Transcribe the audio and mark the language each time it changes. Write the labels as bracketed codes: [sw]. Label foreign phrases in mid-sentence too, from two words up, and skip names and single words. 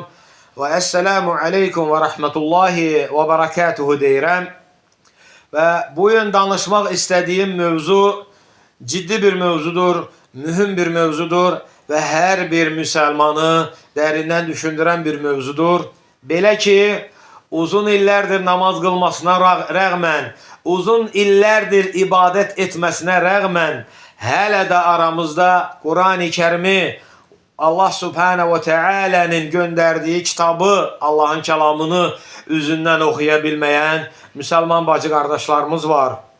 [az] Ve [ar] السلام عليكم و رحمة الله و بركاته [az] deyirəm. [tr] Ve bugün danışmak istediğim mevzu ciddi bir mevzudur, mühim bir mevzudur ve her bir Müslümanı derinden düşündüren bir mevzudur. [az] Belə ki, uzun illərdir namaz qılmasına rəğmən, uzun illərdir ibadət etməsinə rəğmən, hələ də aramızda Quran-ı Kərimi, Allah [ar] سبحانه و تعالى'nın [az] göndərdiyi kitabı, Allah'ın kəlamını üzündən oxuya bilməyən Müslüman bacı qardaşlarımız var.